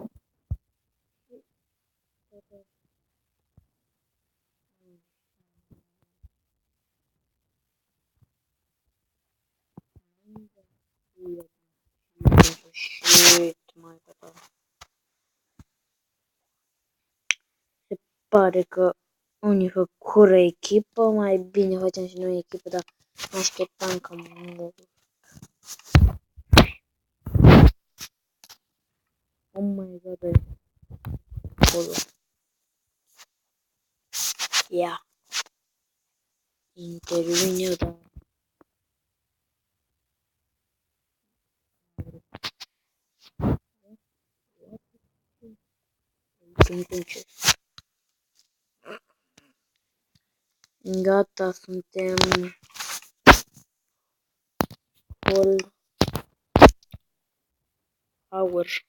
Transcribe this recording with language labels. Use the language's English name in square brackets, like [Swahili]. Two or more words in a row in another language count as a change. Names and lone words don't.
[Romanian] Și poate shit, mai gata. Se pare că unii făcură echipă, mai bine facem și noi echipă, dar mă așteptam cam mult. [English] Oh my god, [Romanian] acolo. Ia. Intervin eu, dar... Gata, suntem [English] full hour.